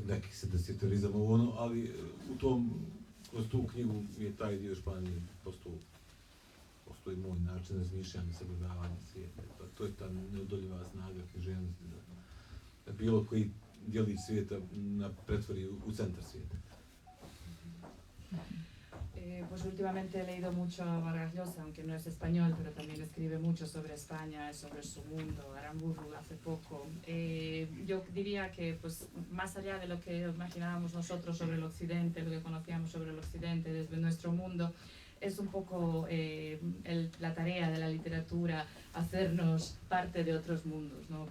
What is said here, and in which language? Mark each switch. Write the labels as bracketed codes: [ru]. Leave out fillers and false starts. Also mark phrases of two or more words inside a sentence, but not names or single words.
[bs] Neki se deseterizam ovo ono, ali kroz tu knjigu je taj dio Španije postoji moj način razmišljanja i sagledavanja svijeta. To je ta neodoljiva snaga književnosti da bilo koji djelić svijeta pretvori u centar svijeta. [es] Pues últimamente he leído mucho a Vargas Llosa, aunque no es español, pero también escribe mucho sobre España, sobre su mundo, Aramburu hace poco. Yo diría que pues, más allá de lo que imaginábamos nosotros sobre el occidente, lo que conocíamos sobre el occidente desde nuestro mundo, es un poco la tarea de la literatura hacernos parte de otros mundos, ¿no?